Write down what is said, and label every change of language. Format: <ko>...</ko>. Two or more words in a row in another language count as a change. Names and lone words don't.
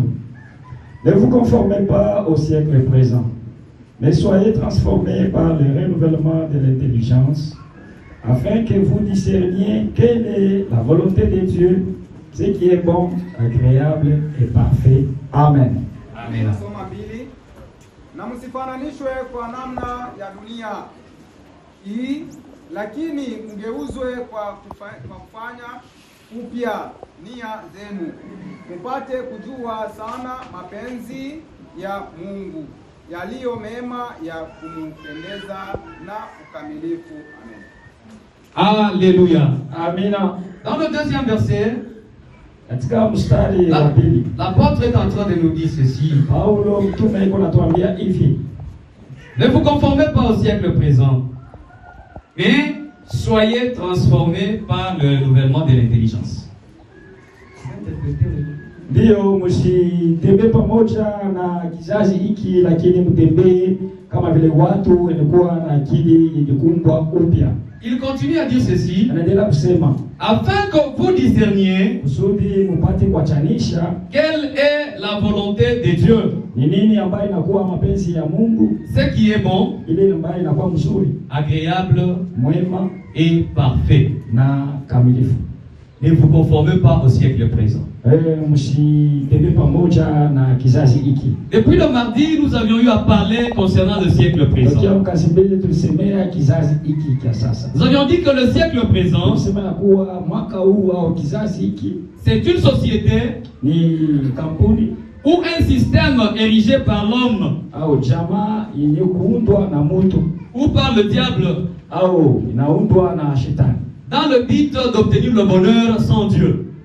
<fr>Ne vous conformez pas au siècle présent, mais soyez transformés par le renouvellement de l'intelligence, afin que vous discerniez quelle est la volonté de Dieu, ce qui est bon, agréable et parfait. Amen. Amen.</fr> <sw>Na msifananishwe kwa namna ya dunia hii, lakini mgeuzwe kwa kufanya upya nia zenu, mpate kujua sana mapenzi ya Mungu, yaliyo mema, ya kumpendeza na ukamilifu. Amen.</sw> <fr>Alléluia.</fr> <sw>Amina.</sw> <fr>Dans le 2e verset, l'apôtre est en train de nous dire ceci. Ne vous conformez pas au siècle présent, mais soyez transformés par le renouvellement de l'intelligence.</fr> <sw>Ndio msitembee pamoja na kizazi hiki, lakini mtembee kama vile watu walikuwa na akili yenye kuumbwa upya.</sw> <fr>Il continue à dire ceci,</fr> <sw>anaendelea kusema,</sw> <fr>afin que vous discerniez</fr> <sw>kusudi mpate kuachanisha</sw> <fr>quelle est la volonté de Dieu,</fr> <sw>ni nini ambayo inakuwa mapenzi ya Mungu,</sw> <fr>ce qui est bon,</fr> <sw>ile ambayo inakuwa mzuri,</sw> <fr>agréable,</fr> <sw>mwema</sw> <fr>et parfait.</fr> <sw>na kamilifu.</sw> <fr>Ne vous conformez pas au siècle présent. Depuis le mardi, nous avions eu à parler concernant le siècle présent. Nous avions dit que le siècle présent, c'est une société ou un système érigé par l'homme ou par le diable dans le but d'obtenir le bonheur sans Dieu.</fr>